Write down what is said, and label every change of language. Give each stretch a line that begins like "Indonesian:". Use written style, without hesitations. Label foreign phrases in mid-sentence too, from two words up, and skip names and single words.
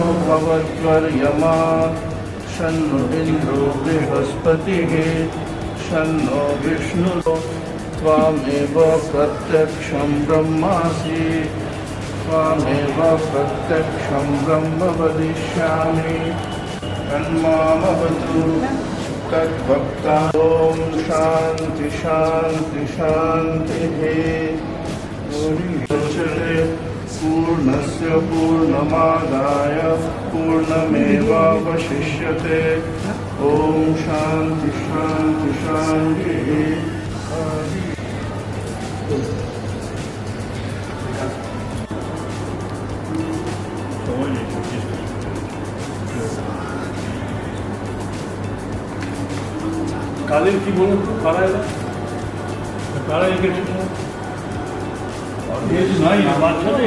Sanskrit: भवद्वर्यमा शन्नो इन्द्रो बृहस्पतिः शन्नो विष्णुः त्वामेव प्रत्यक्षं ब्रह्मासि त्वामेव प्रत्यक्षं ब्रह्म वदिष्यामि तन्मामवतु तद्भक्ता ॐ शान्ति शान्ति शान्तिः पूर्णस्य पूर्णमादाय पूर्णमेवावशिष्यते ॐ शान्ति शान्ति शान्तिः
Bangla: কাদের কি বলুন তো কারা এরা কারা এঁকেছে নাই বাচ্চাদের